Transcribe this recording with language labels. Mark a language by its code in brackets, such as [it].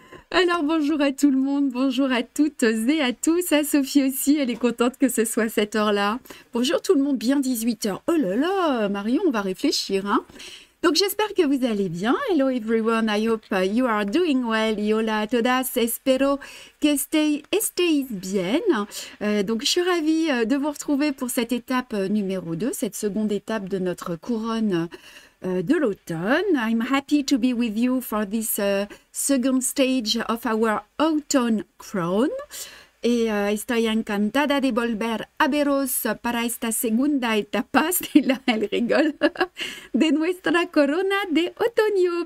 [fr] Alors, bonjour à tout le monde, bonjour à toutes et à tous. À Sophie aussi, elle est contente que ce soit cette heure-là. Bonjour tout le monde, bien 18 heures. Oh là là, Marion, on va réfléchir, hein. Donc, j'espère que vous allez bien. [en] Hello everyone, I hope you are doing well. [es] Hola a todas, espero que estéis bien. [fr] Donc, je suis ravie de vous retrouver pour cette étape numéro 2, cette seconde étape de notre couronne de l'automne. [en] I'm happy to be with you for this second stage of our autumn crown. [es] Y estoy encantada de volver a veros para esta segunda etapa, [fr] là elle rigole, [es] de nuestra corona de otoño.